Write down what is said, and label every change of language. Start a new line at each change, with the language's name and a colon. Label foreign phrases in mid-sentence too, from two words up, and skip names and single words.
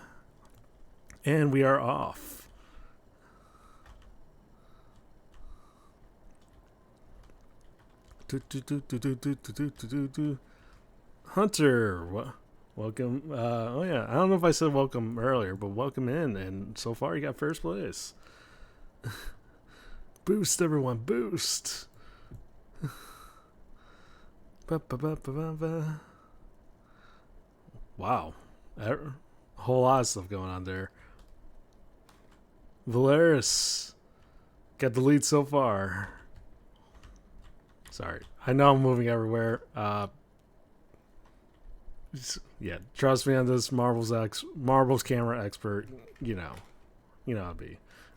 English: And we are off. Hunter, welcome. Oh yeah, I don't know if I said welcome earlier, but welcome in. And so far, you got first place. Boost, everyone, boost. Ba, ba, ba, ba, ba, ba. Wow, a whole lot of stuff going on there. Valeris got the lead so far. Sorry, I know I'm moving everywhere. Yeah, trust me on this. Marvel's camera expert. You know how it be.